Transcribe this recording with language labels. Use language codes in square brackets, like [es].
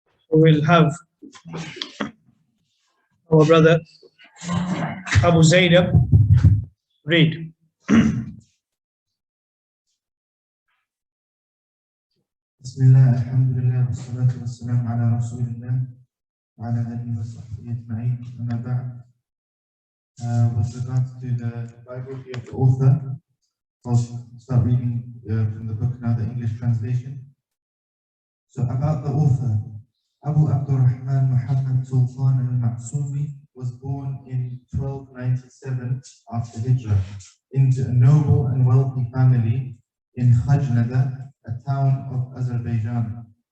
[en] We'll have our brother Abu Zainab read. [ar] بسم الله الحمد لله والصلاة والسلام على رسول الله وعلى آله وصحبه أجمعين. أما بعد, [en] with regards to the biography of the author, I'll start reading from the book now, the English translation. So about the author, Abu Abdurrahman Muhammad Sultan al-Ma'sumi was born in 1297 after Hijrah into a noble and wealthy family in Khajnada, a town of Azerbaijan.